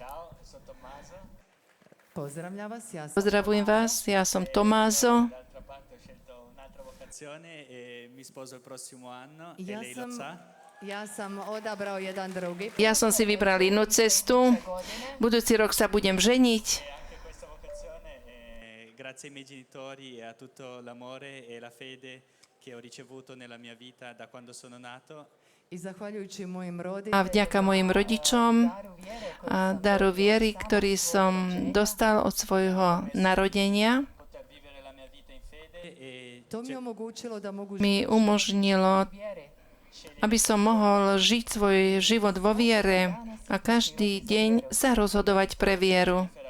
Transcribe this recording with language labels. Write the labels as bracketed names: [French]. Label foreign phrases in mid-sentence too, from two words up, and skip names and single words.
[Slovak] Pozdravujem vás, ja som Tomázo. Ja som si vybral inú cestu. Budúci rok sa budem ženiť. [Italian] Grazie ai miei genitori e a tutto l'amore e la fede che ho ricevuto nella mia vita da quando sono nato. [Slovak] A vďaka mojim rodičom a daru viery, ktorý som dostal od svojho narodenia, mi umožnilo, aby som mohol žiť svoj život vo viere a každý deň sa rozhodovať pre vieru.